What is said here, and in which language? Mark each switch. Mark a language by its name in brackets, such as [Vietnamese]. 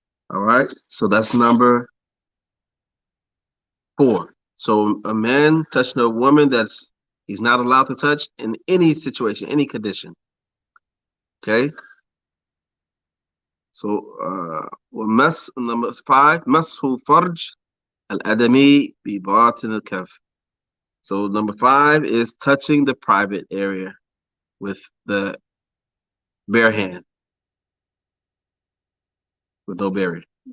[English] All right, so that's number 4. So a man touching a woman that's he's not allowed to touch in any situation, any condition. Okay. [Arabic] So ومس [English] number 5 [Arabic] مسح فرج الآدمي بباطن الكف. [English] So number 5 is touching the private area with the bare hand, with no barrier.